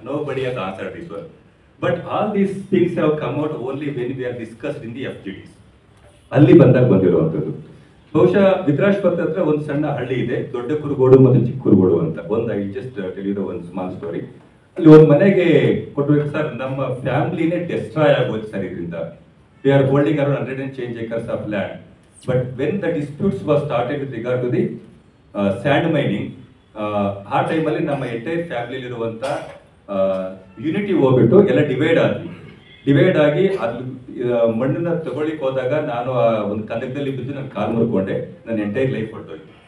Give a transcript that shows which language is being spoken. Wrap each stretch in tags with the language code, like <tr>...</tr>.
<en>Nobody has answered this one. But all these things have come out only when we are discussed in the FGDs.</en> <kn>ಅಲ್ಲಿ ಬಂದಾಗ ಬಂದಿರುವಂತದ್ದು. ಬಹುಶಃ ವಿದ್ರಾಶ್ಪತ್ ಹತ್ರ ಒಂದು ಸಣ್ಣ ಹಳ್ಳಿ ಇದೆ, ದೊಡ್ಡ ಕುರುಗೋಡು ಮತ್ತು ಚಿಕ್ಕ ಕುರುಗೋಡು ಅಂತ.</kn> <en>I just tell you</en> <kn>ಒಂದು ಸ್ಮಾಲ್ ಸ್ಟೋರಿ. ಅಲ್ಲಿ ಒಂದು ಮನೆಗೆ ಕೊಟ್ಟಬೇಕು ಸರ್, ನಮ್ಮ ಫ್ಯಾಮಿಲಿನೇ ಡೆಸ್ಟ್ರಾಯ್ ಆಗೋದು ಸರ್ ಇದರಿಂದ.</kn> <en>We are holding around 100 and change acres of land. But when the disputes was started with regard to the sand mining,</en> <kn>ಆ ಟೈಮಲ್ಲಿ ನಮ್ಮ ಎಂಟೈರ್ ಫ್ಯಾಮಿಲಿ ಇರುವಂತ ಯೂನಿಟಿ ಹೋಗ್ಬಿಟ್ಟು ಎಲ್ಲ ಡಿವೈಡ್ ಆಗಿ ಅದು ಮಣ್ಣನ್ನ ತಗೊಳ್ಳಿಕ್ ಹೋದಾಗ ನಾನು ಆ ಒಂದು ಕಂದಕದಲ್ಲಿ ಬಿದ್ದು ನಾನು ಕಾಲು ಮುರ್ಕೊಂಡೆ, ನನ್ನ ಎಂಟೈರ್ ಲೈಫ್ ಹೊರಟೋಯ್ತು.</kn>